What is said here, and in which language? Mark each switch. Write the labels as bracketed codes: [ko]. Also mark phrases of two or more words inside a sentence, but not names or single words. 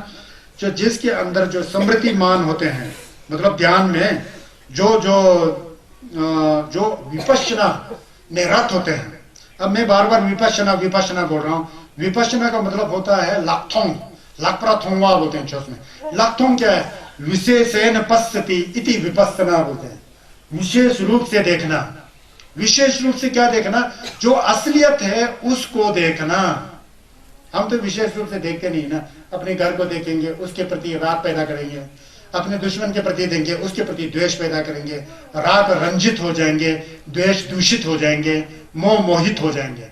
[hi] जो जिसके अंदर जो स्मृतिमान होते हैं, मतलब ध्यान में जो विपश्यना में रत होते हैं। अब मैं बार बार विपश्यना बोल रहा हूँ। विपश्यना का मतलब होता है लाक्थोंग, [bo] ལྷག་པར་མཐོང་བ [hi] बोलते हैं उसमें। लाक्थोंग क्या है? [sa] विशेषेण पश्यति इति विपश्यना [hi] बोलते हैं, विशेष रूप से देखना। विशेष रूप से क्या देखना? जो असलियत है उसको देखना। हम तो विशेष रूप से देखते नहीं ना। अपने घर को देखेंगे, उसके प्रति राग पैदा करेंगे, अपने दुश्मन के प्रति देंगे, उसके प्रति द्वेष पैदा करेंगे, राग रंजित हो जाएंगे, द्वेष दूषित हो जाएंगे, मोह मोहित हो जाएंगे।